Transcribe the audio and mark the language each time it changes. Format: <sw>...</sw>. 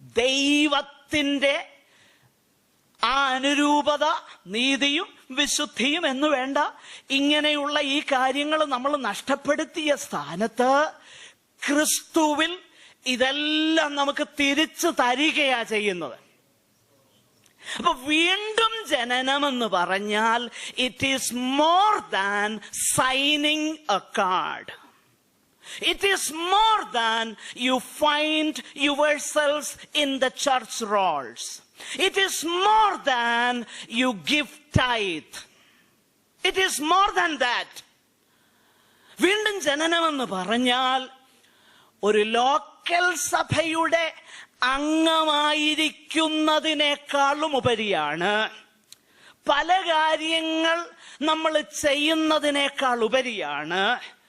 <ml>ദൈവത്തിന്റെ ആ അനുരൂപത, നീതിയും വിശുദ്ധിയും എന്ന് വേണ്ട ഇങ്ങനെയുള്ള ഈ കാര്യങ്ങൾ നമ്മൾ നഷ്ടപ്പെടുത്തിയ സ്ഥാനത്ത് ക്രിസ്തുവിൽ ഇതെല്ലാം നമുക്ക് തിരിച്ചു തരികയാ ചെയ്യുന്നത്. അപ്പൊ വീണ്ടും ജനനം എന്ന് പറഞ്ഞാൽ</ml> <en>It is more than signing a card. It is more than you find yourselves in the church rolls. It is more than you give tithe. It is more than that.</en> <ml>വീണ്ടും ജനനമെന്ന് പറഞ്ഞാൽ ഒരു ലോക്കൽ സഭയുടെ അംഗമായിരിക്കുന്നതിനേക്കാളും ഉപരിയാണ്. പല കാര്യങ്ങൾ നമ്മൾ ചെയ്യുന്നതിനേക്കാൾ ഉപരിയാണ്.</ml>